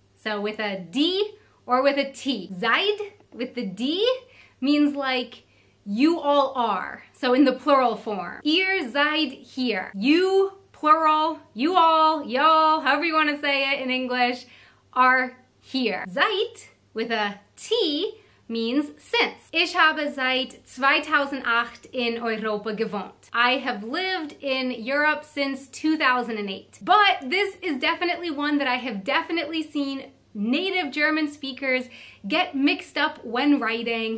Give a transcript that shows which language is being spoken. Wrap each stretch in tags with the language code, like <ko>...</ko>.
<en>So with a D or with a T. Seid with the D means like you all are, so in the plural form.</en> <de>Ihr seid hier.</de> <en>You, plural, you all, y'all, however you want to say it in English, are here. Seit, with a T, means since.</en> <de>Ich habe seit 2008 in Europa gewohnt.</de> <en>I have lived in Europe since 2008. But this is definitely one that I have definitely seen native German speakers get mixed up when writing.</en>